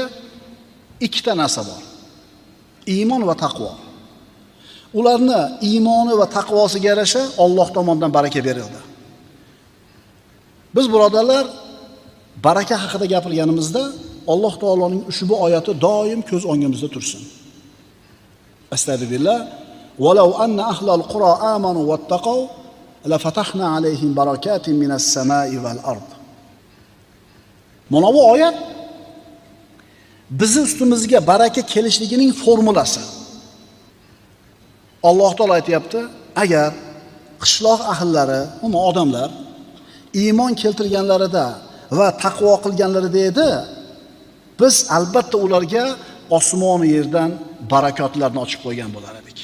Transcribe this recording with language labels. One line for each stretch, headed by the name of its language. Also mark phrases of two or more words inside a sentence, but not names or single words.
Uzbek: Ikkita narsa bor. Iymon va taqvo. Ularni iymoni va taqvosiga yarasha Alloh tomonidan baraka berildi. Biz birodarlar, baraka haqida gapirganimizda Alloh taoloning ushbu oyati doim ko'z o'ngimizda tursin. Astagfirullah.
Arabic: ولو أن أهل القرى آمنوا واتقوا لفتحنا عليهم بركات من السماء والأرض.
Uzbek: Mana bu oyat bizi ustimizga baraka kelishligining formulasi. Alloh taolo aytayapti, agar qishloq ahllari, umuman odamlar iymon keltirganlarida va taqvo qilganlarida edi, biz albatta ularga osmon va yerdan barakotlarni ochib qo'ygan bo'lar edik.